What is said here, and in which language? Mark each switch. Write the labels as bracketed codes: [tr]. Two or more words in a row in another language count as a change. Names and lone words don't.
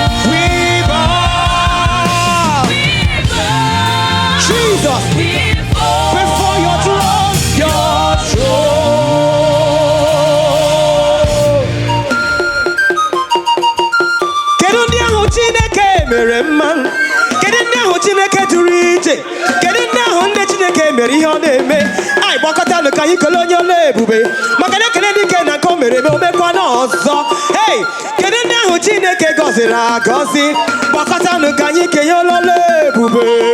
[en] We bow. Jesus. Before your throne, your throne. [ig] Kedu ndị ahụ Chineke mere mma? Kedu ndị ahụ Chineke duru ije? Kedu ndị ahụ ndị Chineke mere ihe ọ na-eme? Anyị gbakọtanụ ka anyị kelee onye ọlụ ebube. Maka na ekele dike na nke o mere eme, o mekwa n'ọzọ. Hey! Kedu ndị ahụ Chineke gọziri agọzi? Gbakọtanụ ka anyị kenye onye ọlụ ebube.